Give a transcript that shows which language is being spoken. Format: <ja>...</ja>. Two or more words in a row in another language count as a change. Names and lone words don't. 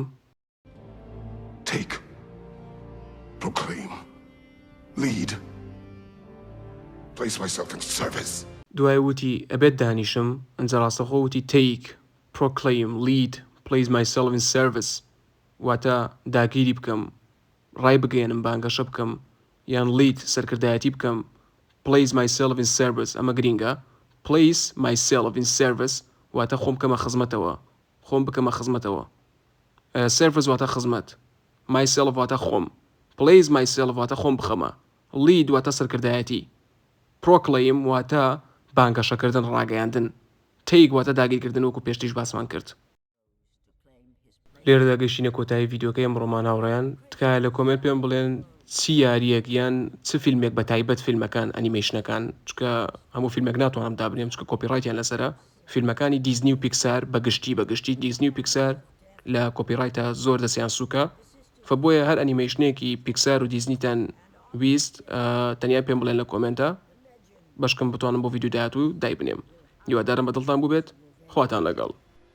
<en>Take. Proclaim. Lead. Place myself in service.</en> <ckb>دوای وتی ئەبێت دانیشم ئەنجە ڕاستەخۆ وتی</ckb> <en>take proclaim lead place myself in service</en> <ckb>واتە داگیری بکەم ڕای بگەێنم بانگەشە بکەم یان lead سەرکردایەتی بکەم</ckb> <en>place myself in service</en> <ckb>ئەمە گرینگە</ckb> <en>place myself in service</en> <ckb>واتە خۆم بکەمە خزمەتەوە خۆم بکەمە خزمەتەوە service واتە خزمەت myself واتە خۆم</ckb> <en>place myself</en> <ckb>واتە خۆم بخەمە lead واتە سەرکردایەتی proclaim واتە بانگەشەکردن ڕاگەیاندن take واتە داگیرکردن وەکو پێشتیش باسمان کرد لێرە داگەشتینە کۆتایی ڤیدیۆکە ئەمڕۆمان هاوڕێیان تکایە لە کۆمنت پێم بڵێن چی یاریەک یان چ فیلمێک بە تایبەت فیلمەکان ئەنیمەیشنەکان چکە هەموو فیلمێک ناتوانم دابنێم چکە کۆپیڕایتیان لەسرە فیلمەکانی دیزنی و پیکسار بەگشتی دیزنی و پیکسار لە کۆپیڕایتە زۆر دەستیان سووکە فبۆیە هەر ئەنیمەیشنێکی پیکسار و دیزنیتان ویست تەنیا پێم بڵێن لە کۆمنتە بەشکم بتوانم بۆ ڤیدیۆ داهاتوو دایبنێم هیوادارم بەدڵتان بوو بێت خواتان لەگەڵ</ckb>